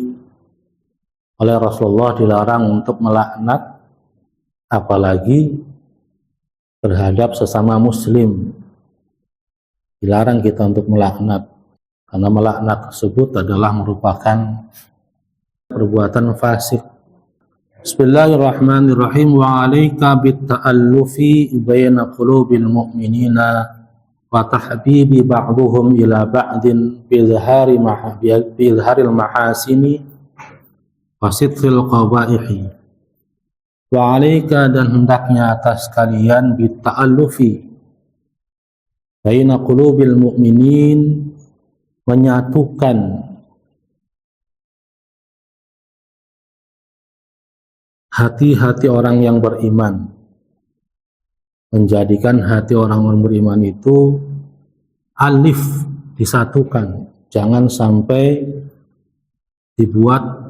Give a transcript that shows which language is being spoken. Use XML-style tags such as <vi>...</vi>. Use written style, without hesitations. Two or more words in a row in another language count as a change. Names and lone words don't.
<id>Oleh Rasulullah dilarang untuk melaknat, apalagi terhadap sesama muslim. Dilarang kita untuk melaknat, karena melaknat tersebut adalah merupakan perbuatan fasik.</id> <ar>بسم الله الرحمن الرحيم. وعليك بالتألف بين قلوب المؤمنين وتحبيب بعضهم إلى بعض بإظهار المحاسن وستر القبائح. وعليك,</ar> <id>dan hendaknya atas kalian,</id> <ar>بالتألف بين قلوب المؤمنين,</ar> <id>menyatukan hati-hati orang yang beriman, menjadikan hati orang beriman itu alif, disatukan, jangan sampai dibuat</id>